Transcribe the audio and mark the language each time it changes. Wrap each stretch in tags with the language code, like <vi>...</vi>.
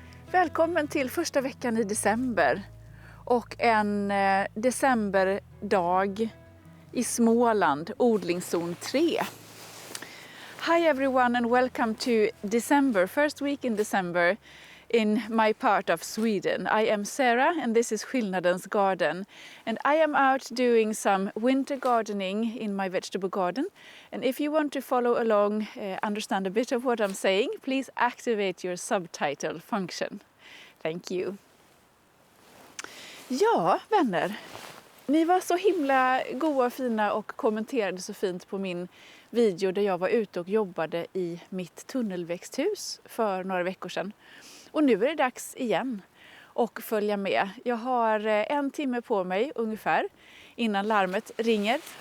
<sv>Välkommen till första veckan i december och en decemberdag i Småland, odlingszon 3.</sv> <en>Hi everyone and welcome to December, first week in December in my part of Sweden. I am Sarah and this is Skillnadens garden, and I am out doing some winter gardening in my vegetable garden. And if you want to follow along, understand a bit of what I'm saying, please activate your subtitle function. Thank you.</en> <sv>Ja, vänner. Ni var så himla goa och fina och kommenterade så fint på min video där jag var ute och jobbade i mitt tunnelväxthus för några veckor sedan. Och nu är det dags igen att följa med. Jag har 1 timme på mig ungefär innan larmet ringer.</sv>